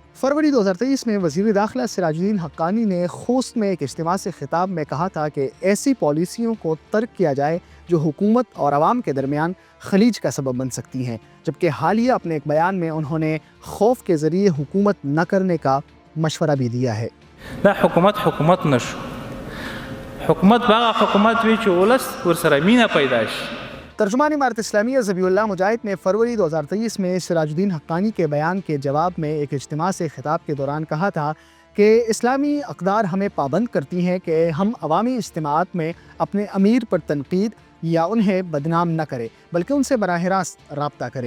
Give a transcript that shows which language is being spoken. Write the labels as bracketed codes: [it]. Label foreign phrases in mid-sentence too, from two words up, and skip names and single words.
[ur] فروری 2023 میں وزیر داخلہ سراج الدین حقانی نے خوست میں ایک اجتماع سے خطاب میں کہا تھا کہ ایسی پالیسیوں کو ترک کیا جائے جو حکومت اور عوام کے درمیان خلیج کا سبب بن سکتی ہیں، جبکہ حالیہ اپنے ایک بیان میں انہوں نے خوف کے ذریعے حکومت نہ کرنے کا مشورہ بھی دیا ہے۔ [ps] دا حکومت نشو، حکومت باغ حکومت وی چې ولس ورسره مینه پیدا شي۔ [ur] ترجمان امارت اسلامیہ ذبیح اللہ مجاہد نے فروری 2023 میں سراج الدین حقانی کے بیان کے جواب میں ایک اجتماع سے خطاب کے دوران کہا تھا کہ اسلامی اقدار ہمیں پابند کرتی ہیں کہ ہم عوامی اجتماعات میں اپنے امیر پر تنقید یا انہیں بدنام نہ کرے، بلکہ ان سے براہ راست رابطہ کرے۔